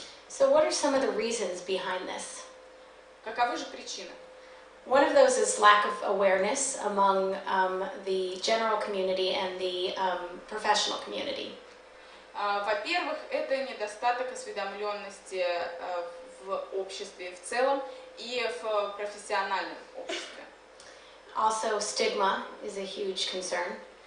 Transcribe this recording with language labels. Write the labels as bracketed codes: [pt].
[en] So what are some of the reasons behind this? [ru] Каковы же причины? [en] One of those is lack of awareness among the general community and the professional community. [ru] Во-первых, это недостаток осведомленности в обществе в целом и в профессиональном обществе. [en] Also, stigma is a huge concern.